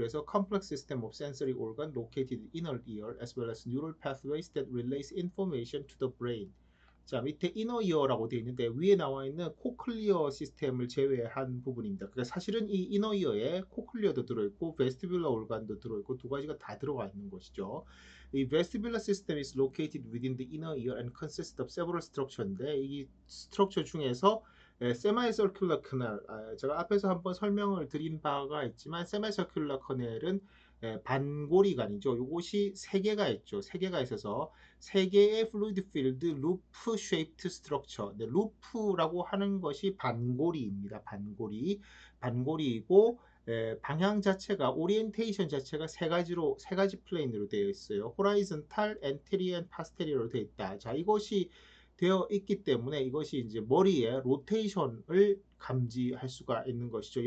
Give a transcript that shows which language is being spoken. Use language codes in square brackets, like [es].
[ko] 그래서 [en] complex system of sensory organ located in inner ear as well as neural pathways that relays information to the brain. [ko] 자, 밑에 이너 이어라고 되어 있는데 위에 나와 있는 코클리어 시스템을 제외한 부분입니다. 그러니까 사실은 이 이너 이어에 코클리어도 들어있고 베스티뷸러 올간도 들어있고 두 가지가 다 들어가 있는 것이죠. 이 [en] vestibular system is located within the inner ear and consists of several structure [ko] 인데 이 스트럭처 중에서 세마이서큘러 커넬, 제가 앞에서 한번 설명을 드린 바가 있지만 세마이서큘러 커넬은 반고리관이죠. 이것이 3개가 있죠. 3개가 있어서 3개의 [en] fluid filled loop shaped structure. [ko] 네, 루프라고 하는 것이 반고리입니다. 반고리이고 방향 자체가 오리엔테이션 자체가 세 가지 플레인으로 되어 있어요. 호라이즌탈, 엔테리어, 앤 파스테리어로 되어 있다. 자, 이것이 되어 있기 때문에 이것이 이제 머리의 로테이션을 감지할 수가 있는 것이죠.